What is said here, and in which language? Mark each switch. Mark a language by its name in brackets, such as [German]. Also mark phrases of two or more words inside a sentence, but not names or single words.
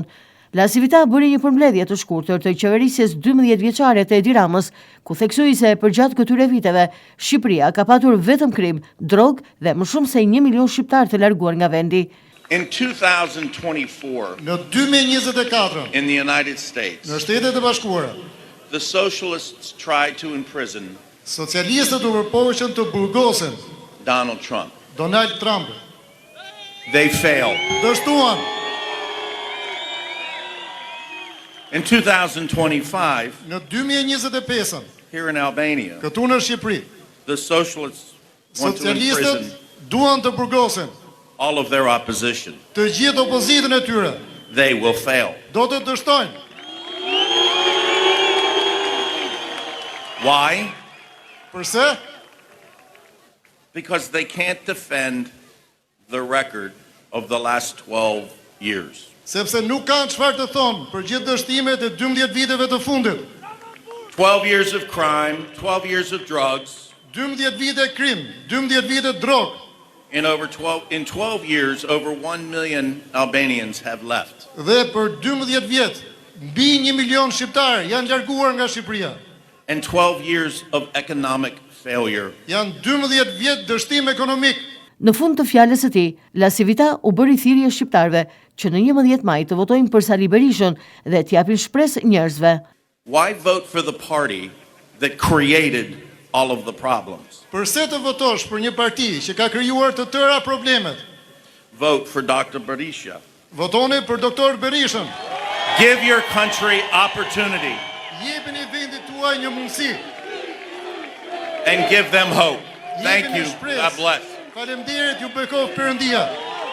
[Albanian] Lasivitas bëri një përmbledhje të shkurtër të qeverisjes 12 vjeçare të Edi Ramës, ku theksoi se përgjatë këtyre viteve Shqipëria ka patur vetëm krim, drogë dhe më shumë se 1 milion shqiptar të larguar nga vendi. [English] In 2024, [Albanian] Në 2024, [English] in the United States, [Albanian] në Shtetet e Bashkuara, [English] the socialists tried to imprison [Albanian] socialistët u përpoqën të burgosen [English] Donald Trump. [Albanian] Donald Trump. [English] They failed. [Albanian] Dështuan. [English] In 2025, [Albanian] Në 2025, [English] here in Albania, [Albanian] këtu në Shqipëri, [English] the socialists want to imprison [Albanian] socialistët duan të burgosen [English] all of their opposition. [Albanian] të gjithë opozitën e tyre. [English] They will fail. [Albanian] Do të dështojnë. [English] Why? [Albanian] Përse? [English] Because they can't defend the record of the last 12 years. [Albanian] Sepse nuk kanë çfarë të thonë për gjithë dështimet e 12 viteve të fundit. [English] 12 years of crime, 12 years of drugs. [Albanian] 12 vite krim, 12 vite drogë. [English] In 12 years, over 1 million Albanians have left. [Albanian] Dhe për 12 vjet, mbi 1 milion shqiptar janë larguar nga Shqipëria. [English] And 12 years of economic failure. [Albanian] Janë 12 vjet dështim ekonomik. Në fund të fjalës së tij, Lasivitas u bëri thirrje shqiptarëve që në 11 maj të votojnë për Sali Berishën dhe t'japin shpresë njerëzve. [English] Why vote for the party that created all of the problems? [Albanian] Përse të votosh për një parti që ka krijuar të tëra problemet? [English] Vote for Dr. Berisha. [Albanian] Votoni për doktor Berishën. [English] Give your country opportunity [Albanian] Jepini vendit tuaj një mundësi. [English] and give them hope. Thank [Albanian] Jepini [English] you. [Albanian] shpresë. [English] God bless. [Albanian] Faleminderit, ju bekov Perëndia.